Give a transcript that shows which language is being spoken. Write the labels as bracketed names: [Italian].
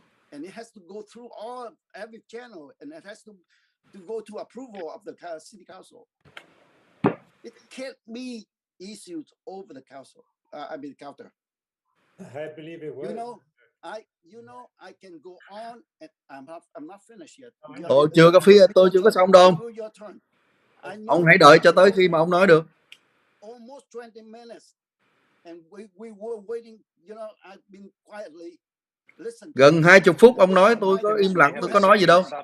[English] And it has to go through every channel, and it has to go to approval of the city council. It can't be issued over the council. Counter. I believe it will. I can go on, and I'm not finished yet. [Vietnamese] Tôi chưa có xong đâu. Ông hãy đợi cho tới khi mà ông nói được. [English] Almost 20 minutes, and we were waiting. I've been quietly. [Vietnamese] Gần 20 phút ông nói, tôi có im lặng, tôi có nói gì đâu.